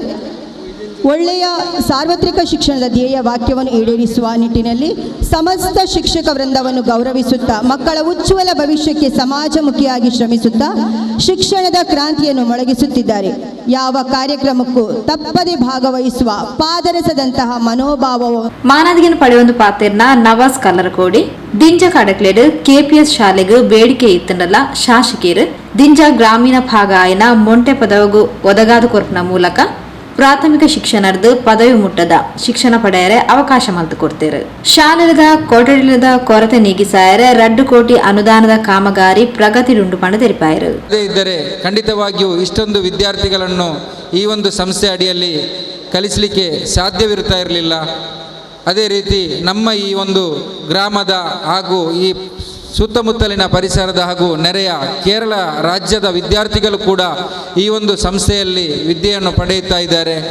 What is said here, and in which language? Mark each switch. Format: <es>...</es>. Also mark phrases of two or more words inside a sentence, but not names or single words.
<kn>ಒಳ್ಳೆಯ ಸಾರ್ವತ್ರಿಕ ಶಿಕ್ಷಣದ ಧ್ಯೇಯ ವಾಕ್ಯವನ್ನು ಈಡೇರಿಸುವ ನಿಟ್ಟಿನಲ್ಲಿ ಸಮಸ್ತ ಶಿಕ್ಷಕ ವೃಂದವನ್ನು ಗೌರವಿಸುತ್ತಾ, ಮಕ್ಕಳ ಉಜ್ವಲ ಭವಿಷ್ಯಕ್ಕೆ ಸಮಾಜಮುಖಿಯಾಗಿ ಶ್ರಮಿಸುತ್ತಾ ಶಿಕ್ಷಣದ ಕ್ರಾಂತಿಯನ್ನು ಮೊಳಗಿಸುತ್ತಿದ್ದಾರೆ. ಯಾವ ಕಾರ್ಯಕ್ರಮಕ್ಕೂ ತಪ್ಪದೆ ಭಾಗವಹಿಸುವ ಪಾದರಸದಂತಹ ಮನೋಭಾವವು</kn> <tcy>ಮಾನದಿಗೆನ ಪಡೆಯೊಂದು ಪಾತೆರ್ನ ನವಾಜ್ ಕಲ್ಲರಕೋಡಿ ದಿಂಜ ಕಡಕ್ಲೆಡ್ ಕೆಪಿಎಸ್ ಶಾಲೆಗೂ ಬೇಡಿಕೆ ಇತ್ತನಲ್ಲ ಶಾಸಕರು ದಿಂಜ ಗ್ರಾಮೀಣ ಭಾಗ ಆಯ್ನ ಮೊಂಟೆ ಪದವಿಗೂ ಒದಗಾದ ಕೊರ್ಪನ ಮೂಲಕ ಪ್ರಾಥಮಿಕ ಶಿಕ್ಷಣದ ಪದವಿ ಮುಟ್ಟದ ಶಿಕ್ಷಣ ಪಡೆಯರೆ ಅವಕಾಶ ಮಲ್ತು ಕೊಡ್ತೇರು. ಶಾಲೆದ ಕೊಠಡಿಲದ ಕೊರತೆ ನೀಗಿಸಾಯರೆ 2 ಕೋಟಿ ಅನುದಾನದ ಕಾಮಗಾರಿ ಪ್ರಗತಿಯುಂಡು ಪಂಡ ತೆರಿಪಾಯರು.</tcy> <kn>ಇದ್ದರೆ ಖಂಡಿತವಾಗಿಯೂ ಇಷ್ಟೊಂದು ವಿದ್ಯಾರ್ಥಿಗಳನ್ನು ಈ ಒಂದು ಸಂಸ್ಥೆ ಅಡಿಯಲ್ಲಿ ಕಲಿಸಲಿಕ್ಕೆ ಸಾಧ್ಯವಿರುತ್ತಾ ಇರಲಿಲ್ಲ. ಅದೇ ರೀತಿ ನಮ್ಮ ಈ ಒಂದು ಗ್ರಾಮದ ಹಾಗೂ ಈ ಸುತ್ತಮುತ್ತಲಿನ ಪರಿಸರದ ಹಾಗೂ ನೆರೆಯ ಕೇರಳ ರಾಜ್ಯದ ವಿದ್ಯಾರ್ಥಿಗಳು ಕೂಡ ಈ ಒಂದು ಸಂಸ್ಥೆಯಲ್ಲಿ ವಿದ್ಯೆಯನ್ನು ಪಡೆಯುತ್ತಾ ಇದ್ದಾರೆ.</kn>